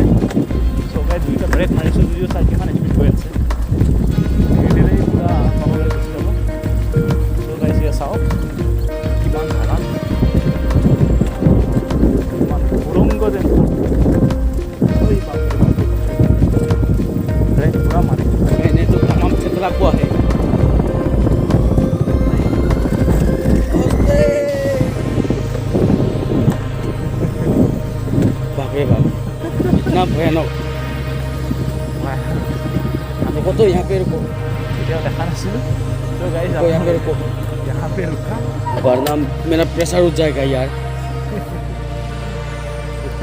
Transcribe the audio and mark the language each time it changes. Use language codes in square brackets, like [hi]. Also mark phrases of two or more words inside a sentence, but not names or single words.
[as] চ' গাই দুইটা ব্ৰেক মাৰিছোঁ যদিও চাই কিমান স্পীড হৈ আছে, ধীৰে পূৰা তললৈ গুচি যাব। চ' গাই এতিয়া চাওক কিমান বাগান, কিমান সুৰংগ যেন ব্ৰেক পূৰা মাৰি এনেইতো তামাম চেতলা পোৱা আহে। [hi] इतना भयानक हमको तो यहाँ पे रुको, यहाँ पे रुको, वरना मेरा प्रेशर उठ जाएगा यार।